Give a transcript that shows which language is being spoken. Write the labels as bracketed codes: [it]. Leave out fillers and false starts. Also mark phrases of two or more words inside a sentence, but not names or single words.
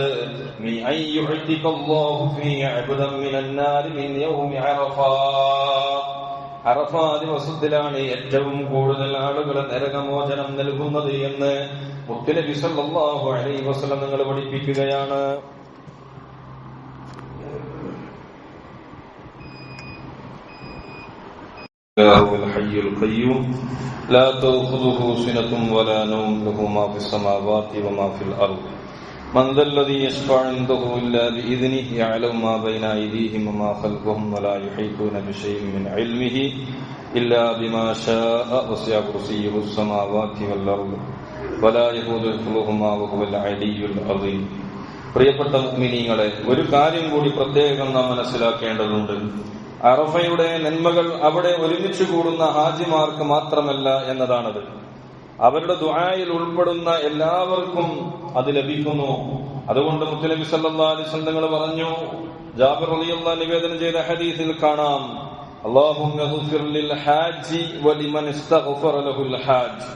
[ar] من أن يعتق الله فيه عبدا من النار من يوم عرفة. [ml] അറഫ ദിവസത്തിലാണ് ഏറ്റവും കൂടുതൽ ആളുകൾ നരകമോചനം നൽകുന്നത് എന്ന് മുത്തുനബി [ar] صلى الله عليه وسلم [ml] നിങ്ങൾ പഠിപ്പിക്കുകയാണ്. [ar] الحي القيوم لا تأخذه سنة ولا نوم له ما في السماوات وما في الأرض من ذا الذي يشفع عنده إلا بإذنه يعلم ما بين أيديهم وما خلفهم ولا يحيطون بشيء من علمه إلا بما شاء وسع كرسيه السماوات والأرض ولا يؤوده حفظهما وهو العلي العظيم. [ml] പ്രിയപ്പെട്ട മുഅ്മിനീങ്ങളെ, ഒരു കാര്യം കൂടി പ്രത്യേകം നാം മനസ്സിലാക്കേണ്ടതുണ്ട്. അറഫയുടെ നന്മകൾ അവിടെ ഒരുമിച്ച് കൂടുന്ന ഹാജിമാർക്ക് മാത്രമല്ല എന്നതാണത്. അവരുടെ ദുആയിൽ ഉൾപ്പെടുന്ന എല്ലാവർക്കും അത് ലഭിക്കുന്നു. അതുകൊണ്ട് മുത്തുനബി [ar] صلى الله عليه وسلم [ml] തങ്ങൾ പറഞ്ഞു, ജാബിർ [ar] رضي الله عنه [ml] നിവേദനം ചെയ്ത ഹദീസിൽ കാണാം, [ar] اللهم اغفر للحاج ولمن استغفر له الحاج.